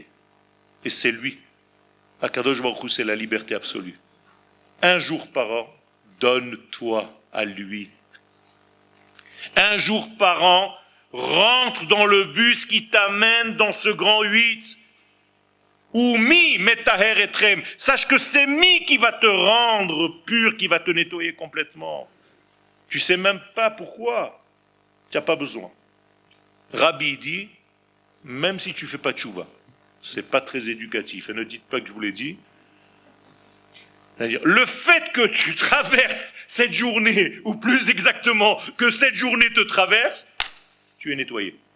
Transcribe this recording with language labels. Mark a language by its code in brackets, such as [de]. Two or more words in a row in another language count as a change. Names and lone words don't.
[fr] Et c'est lui. [he] הקדוש ברוך הוא, [fr] c'est la liberté absolue. Un jour par an, donne-toi à lui. Un jour par an, rentre dans le bus qui t'amène dans ce grand 8. [he] ומי מטהר אתכם. [fr] Sache que c'est mi qui va te rendre pur, qui va te nettoyer complètement. Tu sais même pas pourquoi. Tu n'as pas besoin. Rabbi dit, même si tu fais pas tchouva, c'est pas très éducatif. Et ne dites pas que je vous l'ai dit. C'est-à-dire, le fait que tu traverses cette journée, ou plus exactement que cette journée te traverse, tu es nettoyé.